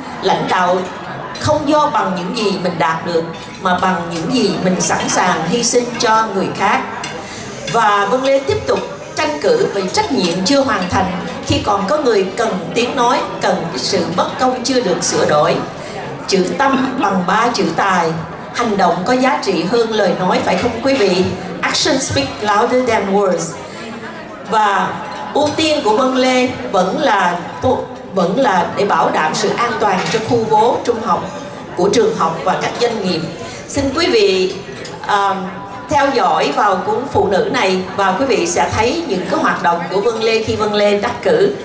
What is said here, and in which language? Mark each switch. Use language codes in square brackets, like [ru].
[vi] Lãnh đạo không do bằng những gì mình đạt được, mà bằng những gì mình sẵn sàng hy sinh cho người khác. Và Vân Lê tiếp tục tranh cử vì trách nhiệm chưa hoàn thành, khi còn có người cần tiếng nói, cần sự bất công chưa được sửa đổi. Chữ tâm bằng 3 chữ tài. Hành động có giá trị hơn lời nói, phải không quý vị? [en] Action speak louder than words. [vi] Và ưu tiên của Vân Lê vẫn là để bảo đảm sự an toàn cho khu phố trung học của trường học và các doanh nghiệp. Xin quý vị theo dõi vào cuốn phụ nữ này, và quý vị sẽ thấy những cái hoạt động của Vân Lê khi Vân Lê đắc cử.